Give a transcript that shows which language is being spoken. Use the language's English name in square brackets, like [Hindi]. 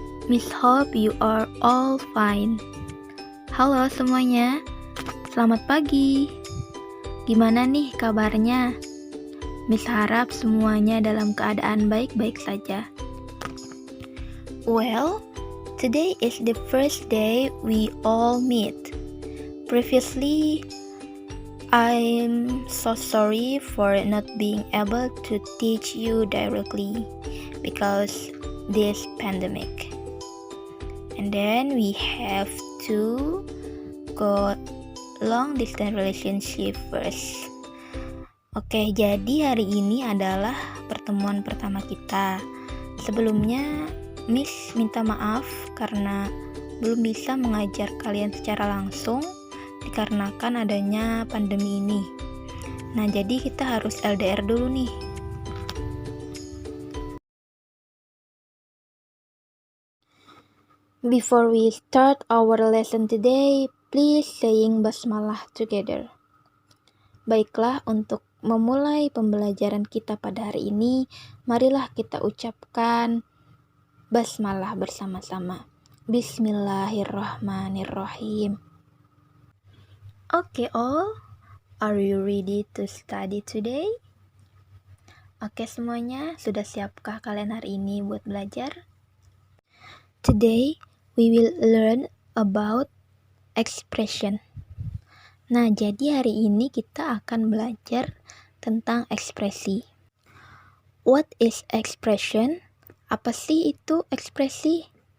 [English] Miss hope you are all fine. [Indonesian] Halo semuanya, selamat pagi. Gimana nih kabarnya? Miss harap semuanya dalam keadaan baik-baik saja. [English] Well, today is the first day we all meet. Previously, I'm so sorry for not being able to teach you directly because this pandemic. And then we have to go long distance relationship first. [Indonesian] Oke, jadi hari ini adalah pertemuan pertama kita. Sebelumnya, Miss minta maaf karena belum bisa mengajar kalian secara langsung dikarenakan adanya pandemi ini. Nah, jadi kita harus LDR dulu nih. [English] Before we start our lesson today, please saying basmalah together. [Indonesian] Baiklah, untuk memulai pembelajaran kita pada hari ini, marilah kita ucapkan basmalah bersama-sama. [Arabic] Bismillahirrahmanirrahim. [English] Okay all, are you ready to study today? [Indonesian] Oke semuanya, sudah siapkah kalian hari ini buat belajar? [English] Today, we will learn about expression. [Indonesian] Nah, jadi hari ini kita akan belajar tentang ekspresi. [English] What is expression? [Indonesian] Apa sih itu ekspresi?